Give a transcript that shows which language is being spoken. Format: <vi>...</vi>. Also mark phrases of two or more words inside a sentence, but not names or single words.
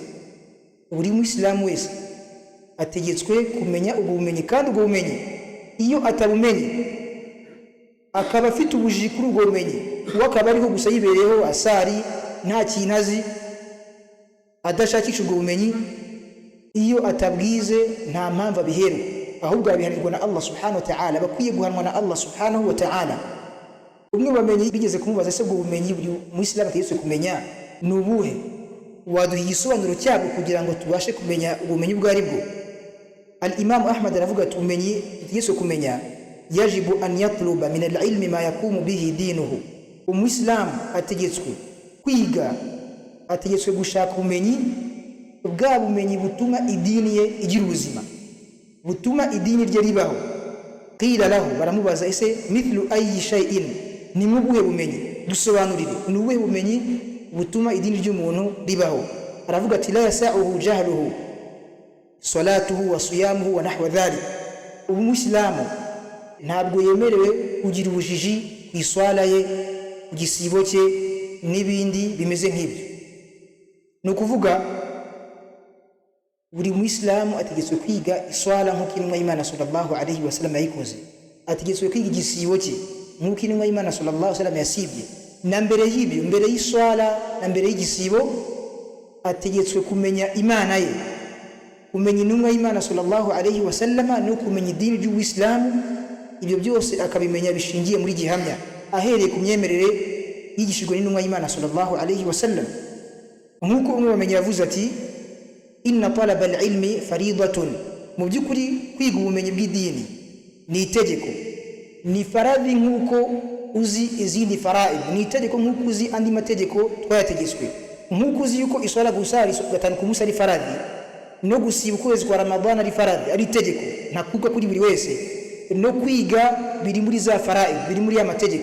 <rw>Buri muislamu wese ategetswe kumenya ubwo bumenyi, kandi ubwo bumenyi iyo atabumenye akaba afite ubujiji kuri ubwo bumenyi, uwo akaba ariho gusa yibereyeho asari nta kintu azi, adashakisha ubwo bumenyi, iyo atabwize nta mpamvu abiherwa, ahubwo abihanirwa na</rw> <ar>الله سبحانه وتعالى,</ar> <rw>bakwiye guhanwa na</rw> <ar>الله سبحانه وتعالى.</ar> <rw>Umwe bamenye bigeze kumubaza, se ubwo bumenyi buri muislamu ategetswe kumenya ni ubuhe? Waduha igisobanuro cyabwo kugira ngo tubashe kumenya ubumenyi ubwo ari bwo. Al-Imam Ahmad aravuga ati ubumenyi ategetswe kumenya,</rw> <ar>يجب أن يطلب من العلم ما يقوم به دينه.</ar> <rw>Umuislamu ategetswe kwiga, ategetswe gushaka ubumenyi, bwa bumenyi butuma idini ye igira ubuzima, butuma idini rye ribaho.</rw> <ar>قيل له,</ar> <rw>baramubaza, ese</rw> <ar>مثل أي شيء,</ar> <rw>ni mubuhe bumenyi? Dusobanurire, ni ubuhe bumenyi butuma idini ry'umuntu ribaho? Aravuga ati</rw> <ar>لا يسعه جهله صلاته وصيامه ونحو ذلك.</ar> <rw>Umuislamu ntabwo yemerewe kugira ubujiji ku iswala ye, ku gisibo cye n'ibindi bimeze nk'ibyo. Ni ukuvuga buri muislamu ategetswe kwiga iswala nk'uko intumwa y'Imana</rw> <ar>صلى الله عليه وسلم</ar> <rw>yayikoze, ategetswe kwiga igisibo cye nk'uko intumwa y'Imana</rw> <ar>صلى الله عليه وسلم</ar> <rw>yasibye. Na mbere y'ibyo, mbere y'iswala na mbere y'igisibo, ategetswe kumenya Imana ye, kumenya intumwa y'Imana</rw> <ar>صلى الله عليه وسلم,</ar> <rw>no kumenya idini ry'Uislamu. Ibyo byose akabimenya bishingiye muri gihamya, ahereye ku myemerere yigishijwe n'intumwa y'Imana</rw> <ar>صلى الله عليه وسلم.</ar> <rw>Nk'uko umwe bamenye yavuze ati,</rw> <ar>إن طلب العلم فريضة.</ar> <rw>Mu by'ukuri kwiga ubumenyi bw'idini ni itegeko, ni faradhi nk'uko uzi izindi faraid, ni itegeko nk'uko uzi andi mategeko twayategetswe. Nk'uko uzi yuko iswala gusari gatanu ku munsi ari faradhi, no gusiba ukwezi kwa Ramadhani ari faradhi, ari itegeko ntakuka kuri buri wese, no kwiga biri muri za faraid, biri muri amategeko.</rw>